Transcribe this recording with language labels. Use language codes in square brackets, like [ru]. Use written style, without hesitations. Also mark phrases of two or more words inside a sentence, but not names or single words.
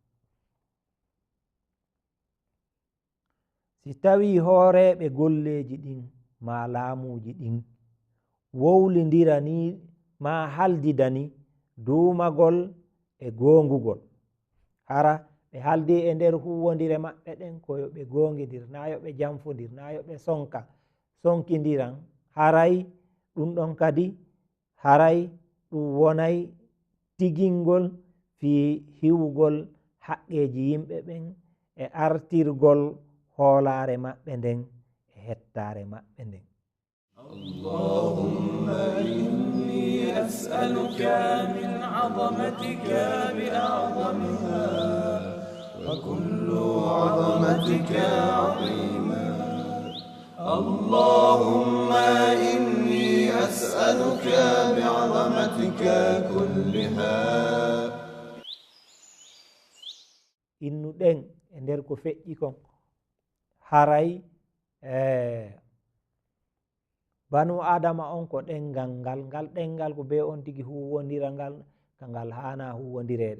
[ff] Si tawi hooreɓe golleji ɗin ma laamuji ɗin wowlidira ni ma haldidani duumagol e gongugol, hara ɓe haldi e nder huwodire maɓɓe ɗen koyo ɓe gongidir, na yo ɓe janfodir, na yo ɓe sonkidiran. Haray ɗum ɗon kadi haray ɗum wonay tigingol fi hiwugol haqqeji yimɓe ɓen e artirgol hoolare maɓɓe nden e hettare maɓɓe nden. [ar] اللهم إني أسألك من عظمتك بأعظمها وكل عظمتك عظيمة. اللهم إني أسألك بعظمتك كلها. [ff] Innu ɗen e nder ko feƴƴi kon haray banu adama on ko ɗengal ngal ɗengal ko be on tigi huwodira ngal ka ngal hana huwodirede.